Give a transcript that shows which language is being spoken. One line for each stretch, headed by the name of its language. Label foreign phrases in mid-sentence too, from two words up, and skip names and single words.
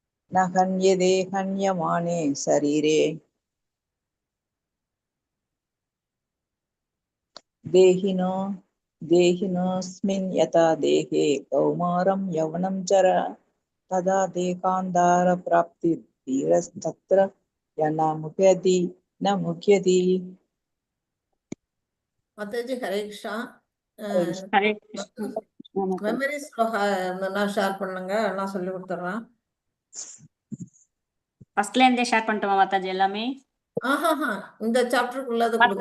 Sanskrit: न हन्यते हन्यमाने शरीरे देहिनोऽस्मिन् यथा देहे कौमारं यौवनं जरा तदा देहान्तारप्राप्तिर्धीरस्तत्र न मुह्यति न मुह्यति.
Tamil: மாதாஜி ஹரே கிருஷ்ணா. ஹரே கிருஷ்ணா. மெமரி ஸ்லோகா இருந்ததுன்னா ஷேர் பண்ணுங்க, நான் சொல்லி கொடுத்துட்றேன். ஃபர்ஸ்ட்ல இருந்தே ஷேர் பண்ணிட்டோமா மாதாஜி எல்லாமே? ஆஹாஹா, இந்த சாப்டருக்குள்ளது கொடுங்க.